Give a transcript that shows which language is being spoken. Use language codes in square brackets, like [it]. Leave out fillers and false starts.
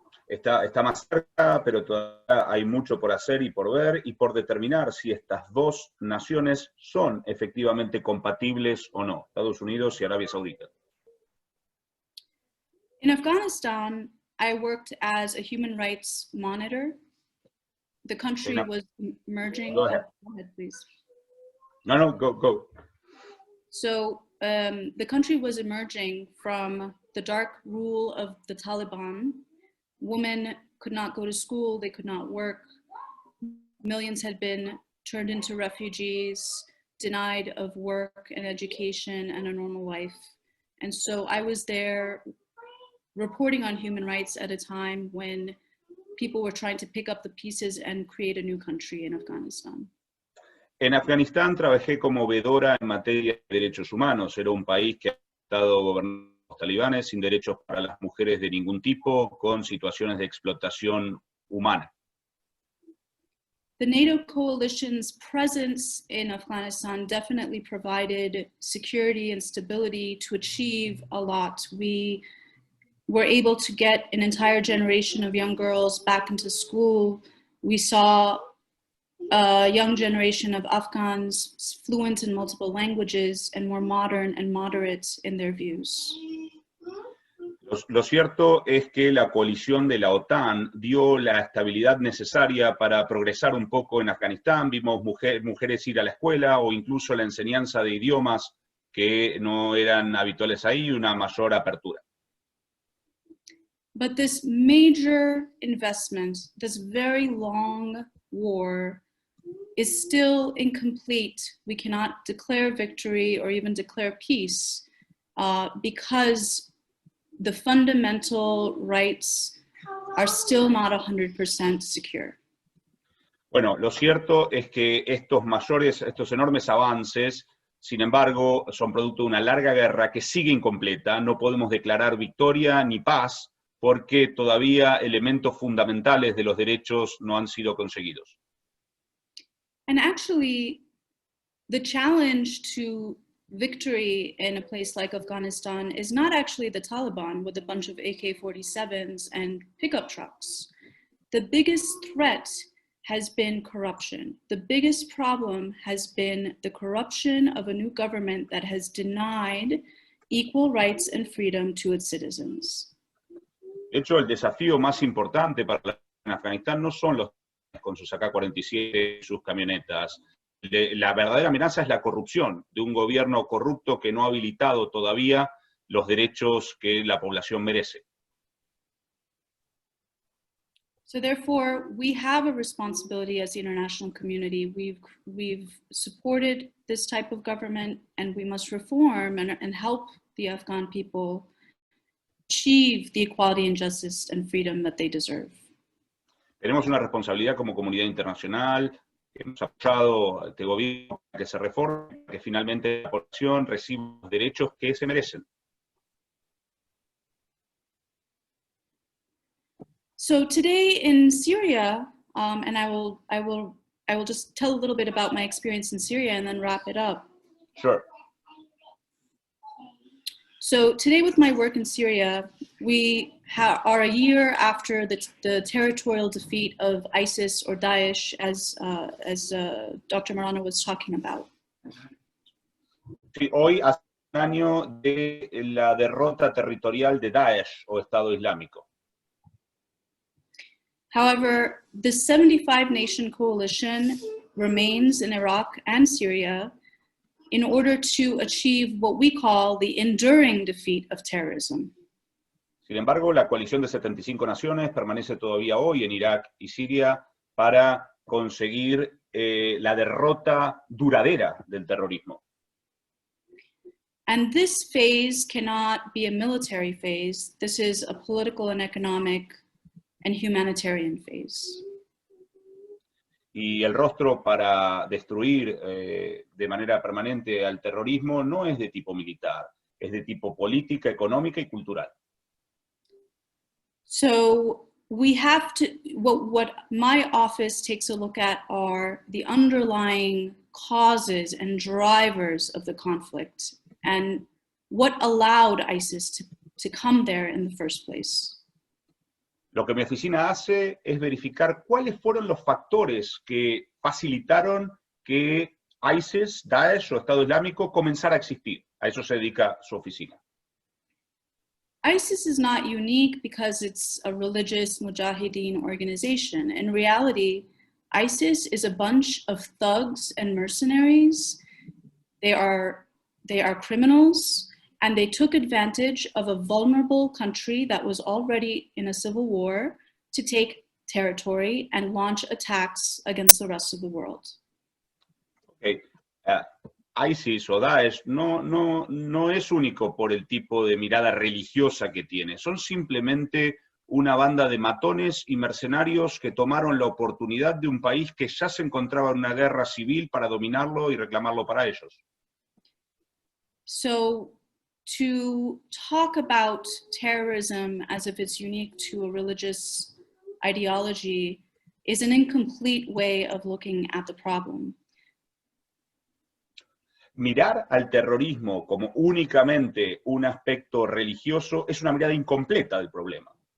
[es] Está más cerca, pero todavía hay mucho por hacer y por ver y por determinar si estas dos naciones son efectivamente compatibles o no, Estados Unidos y Arabia Saudita. [en] In Afghanistan, I worked as a human rights monitor. The country was emerging. Go ahead. Go ahead, please. No, go. So the country was emerging from the dark rule of the Taliban. Women could not go to school, they could not work. Millions had been turned into refugees, denied of work and education and a normal life. And so I was there reporting on human rights at a time when people were trying to pick up the pieces and create a new country in Afghanistan. [es] En Afganistán trabajé como vedora en materia de derechos humanos. Era un país que ha estado gobernado por los talibanes sin derechos para las mujeres de ningún tipo, con situaciones de explotación humana. [en] The NATO coalition's presence in Afghanistan definitely provided security and stability to achieve a lot. We were able to get an entire generation of young girls back into school. We saw a young generation of Afghans fluent in multiple languages and more modern and moderate in their views. [es] Lo cierto es que la coalición de la OTAN dio la estabilidad necesaria para progresar un poco en Afganistán. Vimos mujeres ir a la escuela o incluso la enseñanza de idiomas que no eran habituales ahí, una mayor apertura. [en] But this major investment, this very long war, is still incomplete. We cannot declare victory or even declare peace because the fundamental rights are still not 100% secure. [es] Bueno, lo cierto es que estos enormes avances, sin embargo, son producto de una larga guerra que sigue incompleta. No podemos declarar victoria ni paz porque todavía elementos fundamentales de los derechos no han sido conseguidos. [en] And actually, the challenge to victory in a place like Afghanistan is not actually the Taliban with a bunch of AK-47s and pickup trucks. The biggest threat has been corruption. The biggest problem has been the corruption of a new government that has denied equal rights and freedom to its citizens. [es] De hecho, el desafío más importante para Afganistán no son los con sus AK-47 y sus camionetas. La verdadera amenaza es la corrupción de un gobierno corrupto que no ha habilitado todavía los derechos que la población merece. [en] So therefore, we have a responsibility as the international community. We've supported this type of government, and we must reform and help the Afghan people achieve the equality and justice and freedom that they deserve. [es] Tenemos una responsabilidad como comunidad internacional. Hemos apoyado a este gobierno para que se reforme, para que finalmente la población reciba los derechos que se merecen. [en] So today in Syria, and I will just tell a little bit about my experience in Syria and then wrap it up. Sure. So today with my work in Syria, we are a year after the territorial defeat of ISIS or Daesh, as Dr. Marano was talking about. [es] Sí, hoy hace un año de la derrota territorial de Daesh o Estado Islámico. [en] However, the 75-nation coalition remains in Iraq and Syria in order to achieve what we call the enduring defeat of terrorism. [es] Sin embargo, la coalición de 75 naciones permanece todavía hoy en Irak y Siria para conseguir la derrota duradera del terrorismo. [en] And this phase cannot be a military phase. This is a political and economic and humanitarian phase. [es] Y el rostro para destruir de manera permanente al terrorismo no es de tipo militar, es de tipo política, económica y cultural. [en] So we have to, what my office takes a look at are the underlying causes and drivers of the conflict and what allowed ISIS to come there in the first place. [es] Lo que mi oficina hace es verificar cuáles fueron los factores que facilitaron que ISIS, Daesh o Estado Islámico comenzara a existir. A eso se dedica su oficina. [en] ISIS is not unique because it's a religious mujahideen organization. In reality, ISIS is a bunch of thugs and mercenaries. They are criminals, and they took advantage of a vulnerable country that was already in a civil war to take territory and launch attacks against the rest of the world. Okay. [es] ISIS o Daesh no es único por el tipo de mirada religiosa que tiene. Son simplemente una banda de matones y mercenarios que tomaron la oportunidad de un país que ya se encontraba en una guerra civil para dominarlo y reclamarlo para ellos. [en] So, to talk about terrorism as if it's unique to a religious ideology is an incomplete way of looking at the problem. [es] Mirar al terrorismo como únicamente un aspecto religioso es una mirada incompleta del problema.